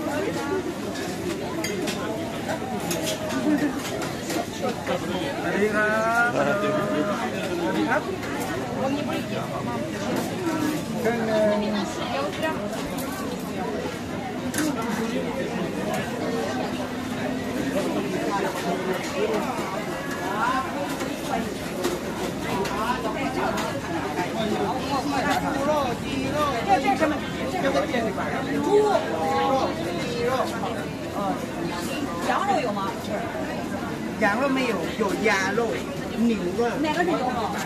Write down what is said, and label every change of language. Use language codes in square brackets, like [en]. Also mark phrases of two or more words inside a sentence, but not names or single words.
[th] สวัสดีครับสวัสดีครับเครื่องหนึ่ง [zh] 这什么？这个猪肉、鸡肉，羊肉有吗？羊肉没有，有鸭肉、牛肉。哪个是牛肉？